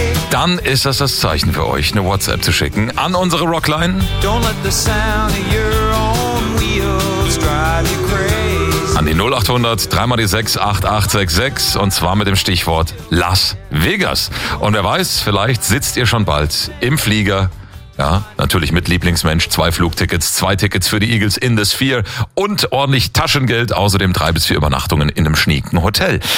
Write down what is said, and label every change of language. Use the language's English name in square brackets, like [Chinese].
[German] Dann ist das Zeichen für euch, eine WhatsApp zu schicken an unsere Rockline. [English] Don't let the sound of your own wheels drive you crazy. [German] An die 0800 3x die 6 8866 und zwar mit dem Stichwort Las Vegas. Und wer weiß, vielleicht sitzt ihr schon bald im Flieger. Ja, natürlich mit Lieblingsmensch, zwei Flugtickets, zwei Tickets für die Eagles in the Sphere und ordentlich Taschengeld, außerdem 3 bis 4 Übernachtungen in einem schnieken Hotel.